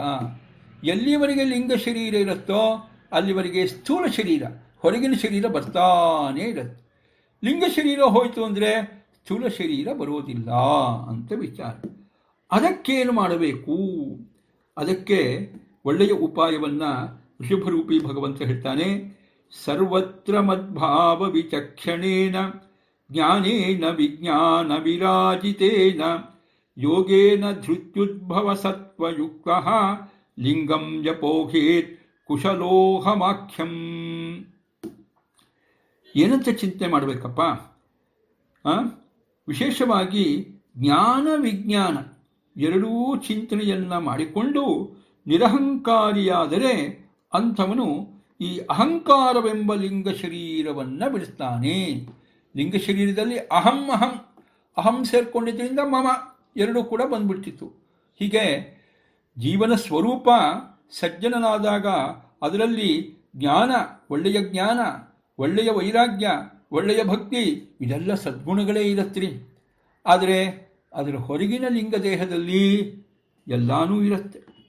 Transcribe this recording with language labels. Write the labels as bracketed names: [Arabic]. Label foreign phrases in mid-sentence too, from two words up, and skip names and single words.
[Kannada] ಎಲ್ಲಿವರೆಗೆ ಲಿಂಗ ಶರೀರ ಇರುತ್ತೋ ಅಲ್ಲಿವರೆಗೆ ಸ್ಥೂಲ ಶರೀರ, ಹೊರಗಿನ ಶರೀರ ಬರ್ತಾನೇ ಇರುತ್ತೆ. ಲಿಂಗ ಶರೀರ ಹೋಯಿತು ಅಂದರೆ ಸ್ಥೂಲ ಶರೀರ ಬರೋದಿಲ್ಲ ಅಂತ ವಿಚಾರ. ಅದಕ್ಕೇನು ಮಾಡಬೇಕು? ಅದಕ್ಕೆ ಒಳ್ಳೆಯ ಉಪಾಯವನ್ನು ಋಷಭರೂಪಿ ಭಗವಂತ ಹೇಳ್ತಾನೆ. [Sanskrit] ಸರ್ವತ್ರ ಮದ್ಭಾವ ವಿಚಕ್ಷಣೇನ ಜ್ಞಾನೇನ ವಿಜ್ಞಾನ ವಿರಾಜಿತೇನ ಯೋಗೇನ ಧೃತ್ಯುದ್ಭವ ಸತ್ವಯುಕ್ತಃ ಲಿಂಗಂ ಜಪೋಹೇತ್ ಕುಶಲೋಹಮಾಖ್ಯಂ. [Kannada] ಏನಂತ ಚಿಂತನೆ ಮಾಡಬೇಕಪ್ಪ? ವಿಶೇಷವಾಗಿ ಜ್ಞಾನ ವಿಜ್ಞಾನ ಎರಡೂ ಚಿಂತನೆಯನ್ನು ಮಾಡಿಕೊಂಡು ನಿರಹಂಕಾರಿಯಾದರೆ ಅಂಥವನು ಈ ಅಹಂಕಾರವೆಂಬ ಲಿಂಗ ಶರೀರವನ್ನು ಬಿಡಿಸ್ತಾನೆ. ಲಿಂಗ ಶರೀರದಲ್ಲಿ ಅಹಂ ಅಹಂ ಅಹಂ ಸೇರ್ಕೊಂಡಿದ್ದರಿಂದ ಮಮ ಎರಡೂ ಕೂಡ ಬಂದ್ಬಿಡ್ತಿತ್ತು. ಹೀಗೆ ಜೀವನ ಸ್ವರೂಪ ಸಜ್ಜನನಾದಾಗ ಅದರಲ್ಲಿ ಜ್ಞಾನ, ಒಳ್ಳೆಯ ಜ್ಞಾನ, ಒಳ್ಳೆಯ ವೈರಾಗ್ಯ, ಒಳ್ಳೆಯ ಭಕ್ತಿ, ಇದೆಲ್ಲ ಸದ್ಗುಣಗಳೇ ಇರತ್ರಿ. ಆದರೆ ಅದರ ಹೊರಗಿನ ಲಿಂಗ ದೇಹದಲ್ಲಿ ಎಲ್ಲನೂ ಇರುತ್ತೆ.